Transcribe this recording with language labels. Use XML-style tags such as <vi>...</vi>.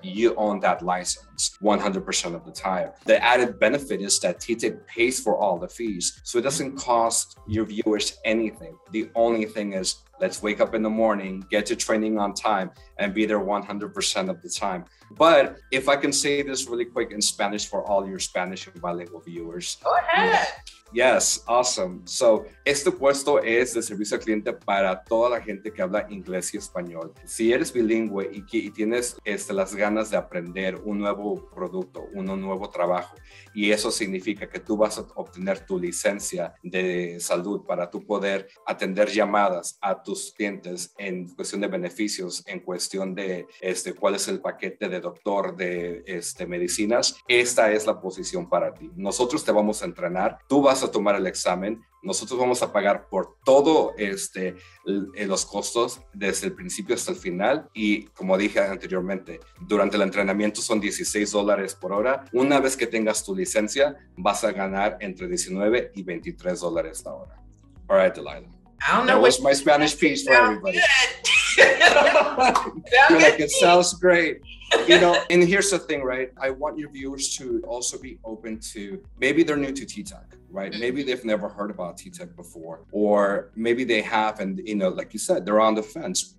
<en>You own that license 100% of the time. The added benefit is that TTEC pays for all the fees. So it doesn't cost your viewers anything. The only thing is, let's wake up in the morning, get to training on time, and be there 100% of the time. But if I can say this really quick in Spanish for all your Spanish and bilingual viewers. Go ahead. Yes, awesome.</en> <es>So, este puesto es de servicio al cliente para toda la gente que habla inglés y español. Si eres bilingüe y tienes las ganas de aprender un nuevo producto, un nuevo trabajo, y eso significa que tú vas a obtener tu licencia de salud para tú poder atender llamadas a tus clientes en cuestión de beneficios, en cuestión de cuál es el paquete de doctor de medicinas, esta es la posición para ti. Nosotros te vamos a entrenar, tú vas a tomar el examen, nosotros vamos a pagar por todo los costos desde el principio hasta el final, y como dije anteriormente, durante el entrenamiento son $16 por hora. Una vez que tengas tu licencia, vas a ganar entre $19 y $23 la hora.</es> <en>All right, Delilah. I don't know. That was my Spanish piece for everybody. You're like, it sounds great. You know, and here's the thing, right? I want your viewers to also be open to, maybe they're new to TTEC, right? Maybe they've never heard about TTEC before, or maybe they have, and, you know, like you said, they're on the fence.</en>